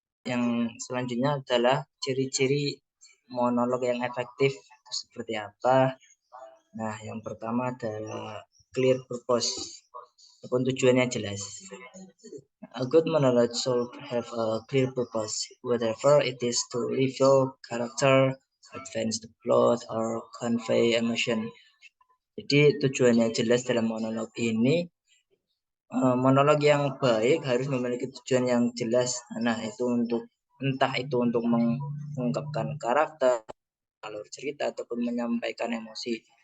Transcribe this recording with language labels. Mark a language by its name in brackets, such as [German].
[Indonesian] Yang selanjutnya adalah ciri-ciri monolog yang efektif itu seperti apa? Nah, yang pertama adalah [English] clear purpose [Indonesian] ataupun tujuannya jelas. [English] A good monologue should have a clear purpose, whether it is to reveal character, advance the plot, or convey emotion. [Indonesian] Jadi tujuannya jelas dalam monolog ini. Monolog yang baik harus memiliki tujuan yang jelas. Nah, itu entah itu untuk mengungkapkan karakter, alur cerita ataupun menyampaikan emosi.